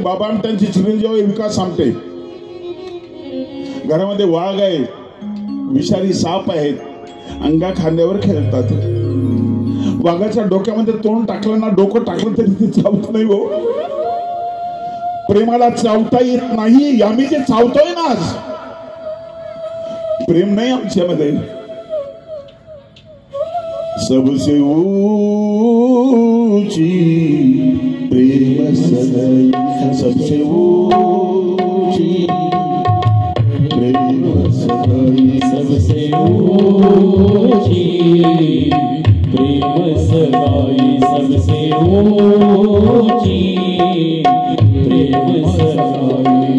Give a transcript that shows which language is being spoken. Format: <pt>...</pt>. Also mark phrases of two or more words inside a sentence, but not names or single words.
<mr>बाबा आमट्यांची चिरंजीव विकास आमटे. घरामध्ये वाघ आहे, विषारी साप आहेत, अंगा खांद्यावर खेळतात. वाघाच्या डोक्यामध्ये तोंड टाकलं ना, डोकं टाकलं तरी ते चावत नाही. हो, प्रेमाला चावता येत नाही. आम्ही जे चावतोय ना आज, प्रेम नाही आमच्यामध्ये.</mr> <hi>सबसे ऊंची प्रेम सगाई, सबसे ऊंची प्रेम सगाई, सबसे ऊंची प्रेम सगाई, सबसे ऊंची प्रेम सगाई.</hi>